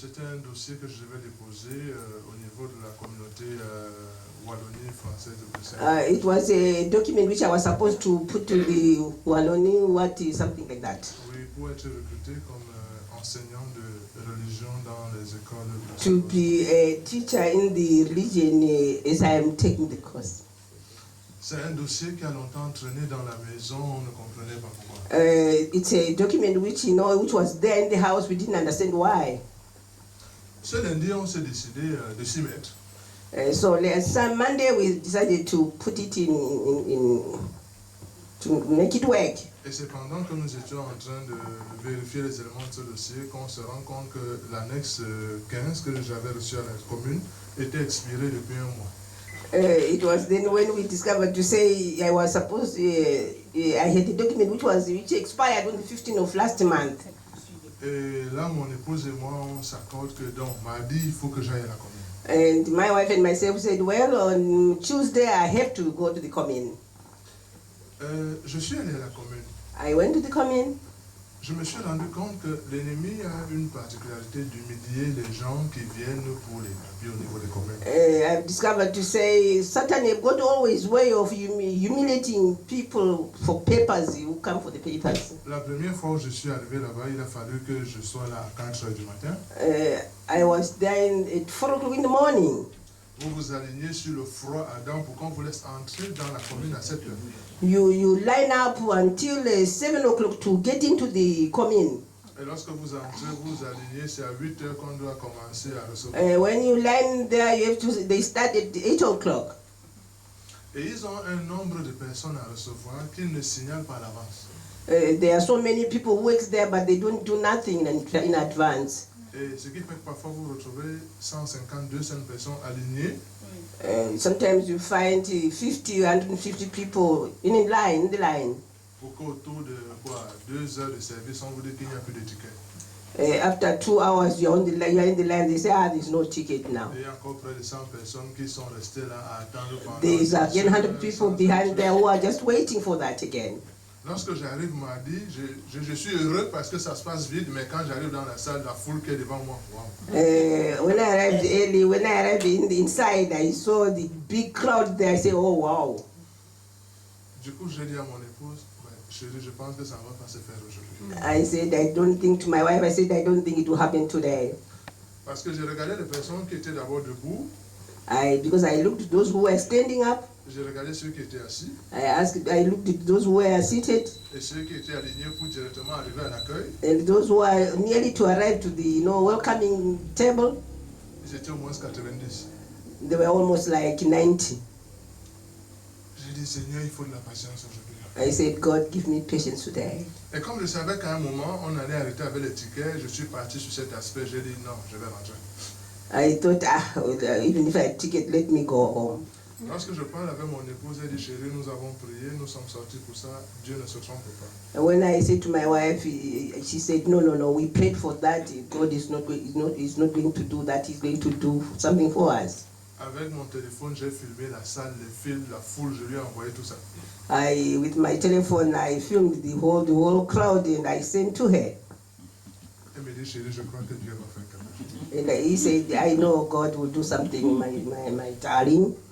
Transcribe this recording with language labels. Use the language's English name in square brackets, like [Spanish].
[French] C'était un dossier que je devais déposer au niveau de la communauté Wallonie française de Bruxelles. [English] It was a document which I was supposed to put to the Wallonie, something like that. [French] Oui, pour être recruté comme enseignant de religion dans les écoles de [English] To [French] Bruxelles. [English] be a teacher in the religion as I am taking the course. [French] C'est un dossier qui a longtemps traîné dans la maison, on ne comprenait pas pourquoi. [English] It's a document which which was there in the house. We didn't understand why. [French] Ce lundi, on s'est décidé de s'y mettre. [English] So some Monday we decided to put it in to make it work. [French] Et c'est pendant que nous étions en train de vérifier les éléments de ce dossier qu'on se rend compte que l'annexe 15 que j'avais reçue à la commune était expirée depuis un mois. [English] It was then when we discovered to say I was supposed I had a document which expired on the 15th of last month. [French] Et là, mon épouse et moi, on s'accorde que donc mardi, il faut que j'aille à la commune. [English] And my wife and myself said, well, on Tuesday I have to go to the commune. [French] Je suis allé à la commune. [English] I went to the commune. [French] Je me suis rendu compte que l'ennemi a une particularité d'humilier les gens qui viennent pour les papiers au niveau des communes. [English] I've discovered to say Satan have got always way of humiliating people for papers who come for the papers. [French] La première fois où je suis arrivé là-bas, il a fallu que je sois là à 4 heures du matin. [English] I was there at 4 o'clock in the morning. [French] Vous vous alignez sur le froid ardent pour qu'on vous laisse entrer dans la commune à 7 heures. [English] You line up until 7 o'clock to get into the commune. [French] Et lorsque vous entrez, vous alignez, c'est à 8 heures qu'on doit commencer à recevoir. [English] When you line there, they start at 8 o'clock. [French] Et ils ont un nombre de personnes à recevoir qu'ils ne signalent pas à l'avance. [English] There are so many people who work there, but they don't do nothing in advance. [French] Et ce qui fait que parfois vous retrouvez 150, 200 personnes alignées. [English] Sometimes you find 50, 150 people in the line. [French] Pour qu'autour de 2 heures de service, on vous dit qu'il n'y a plus de ticket. [English] After 2 hours, you're in the line, they say, there's no ticket now. [French] Et il y a encore près de 100 personnes qui sont restées là à attendre pendant. [English] There's again 100 people behind there who are just waiting for that again. [French] Lorsque j'arrive mardi, je suis heureux parce que ça se passe vite, mais quand j'arrive dans la salle, la foule qui est devant moi, wow. [English] When I arrived early, when I arrived inside, I saw the big crowd there. I said, oh wow. [French] Du coup, j'ai dit à mon épouse, chérie, je pense que ça ne va pas se faire aujourd'hui. [English] I said, I don't think to my wife, I said, I don't think it will happen today. [French] Parce que j'ai regardé les personnes qui étaient d'abord debout. [English] Because I looked at those who were standing up. [French] J'ai regardé ceux qui étaient assis. [English] I looked at those who were seated. [French] Et ceux qui étaient alignés pour directement arriver à l'accueil. [English] And those who are nearly to arrive to the welcoming table. [French] Ils étaient au moins 90. [English] They were almost like 90. [French] J'ai dit, Seigneur, il faut de la patience aujourd'hui. [English] I said, God, give me patience today. [French] Et comme je savais qu'à un moment, on allait arrêter avec les tickets, je suis parti sur cet aspect. J'ai dit, non, je vais rentrer. [English] I thought, even if I had a ticket, let me go home. [French] Lorsque je parle avec mon épouse, elle dit, chérie, nous avons prié, nous sommes sortis pour ça, Dieu ne se trompe pas. [English] And when I said to my wife, she said, no, we prayed for that. God is not going to do that. He's going to do something for us. [French] Avec mon téléphone, j'ai filmé la salle, les fils, la foule, je lui ai envoyé tout ça. [English] With my telephone, I filmed the whole crowd and I sent to her. [French] Elle me dit, chérie, je crois que Dieu va faire quelque chose. [English] And he said, I know God will do something, my darling.